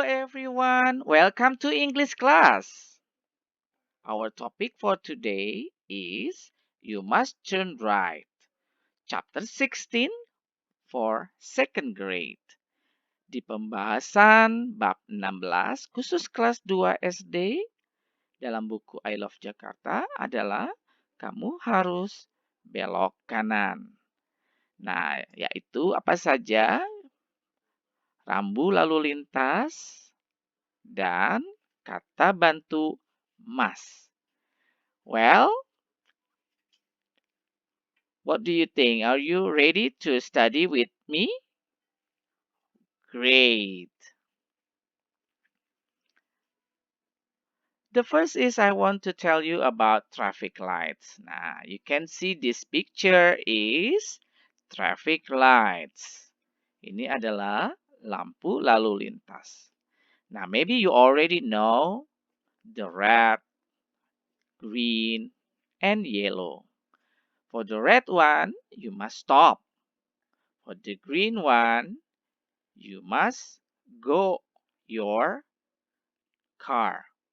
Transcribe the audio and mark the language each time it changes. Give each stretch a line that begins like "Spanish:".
English: everyone, welcome to English class. Our topic for today is You Must Turn Right, Chapter 16 for second grade.
Indonesian: Di pembahasan bab 16 khusus kelas 2 SD dalam buku I Love Jakarta adalah kamu harus belok kanan. Nah, yaitu apa saja? Rambu lalu lintas, dan kata bantu must.
English: Well, what do you think? Are you ready to study with me? Great. The first is I want to tell you about traffic lights. Nah, you can see this picture is traffic lights.
Indonesian: Ini adalah lampu lalu lintas.
English: Now, maybe you already know the red, green, and yellow. For the red one, you must stop. For the green one, you must go your car.